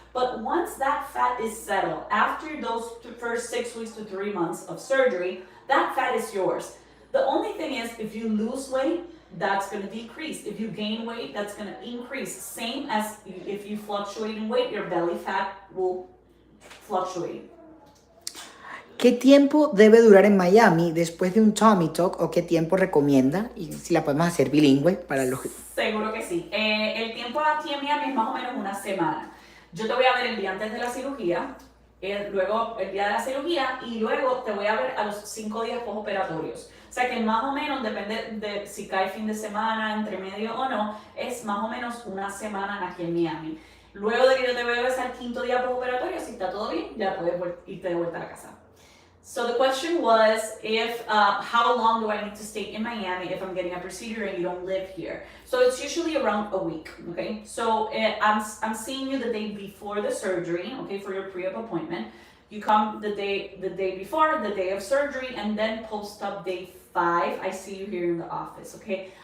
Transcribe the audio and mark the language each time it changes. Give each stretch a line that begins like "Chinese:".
English: But once that fat is settled, after those first 6 weeks to 3 months of surgery, that fat is yours. The only thing is, if you lose weight, that's going to decrease. If you gain weight, that's going to increase. Same as if you fluctuate in weight, your belly fat will fluctuate.
Spanish: ¿Qué tiempo debe durar en Miami después de un tummy tuck o qué tiempo recomienda? Y si la podemos hacer bilingüe para los... Seguro que sí. El tiempo aquí en Miami es más o menos una semana. Yo te voy a ver el día antes de la cirugía, luego el día de la cirugía y luego te voy a ver a los 5 días postoperatorios. O sea que más o menos, depende de si cae fin de semana, entre medio o no, es más o menos una semana aquí en Miami. Luego de que yo te veo es al 5.º día postoperatorio, si está todo bien, ya puedes irte de vuelta a la casa.
English: So the question was, if how long do I need to stay in Miami if I'm getting a procedure and you don't live here? So it's usually around a week, okay? So I'm seeing you the day before the surgery, okay, for your pre-op appointment. You come the day before, the day of surgery, and then post-op day 5, I see you here in the office, okay?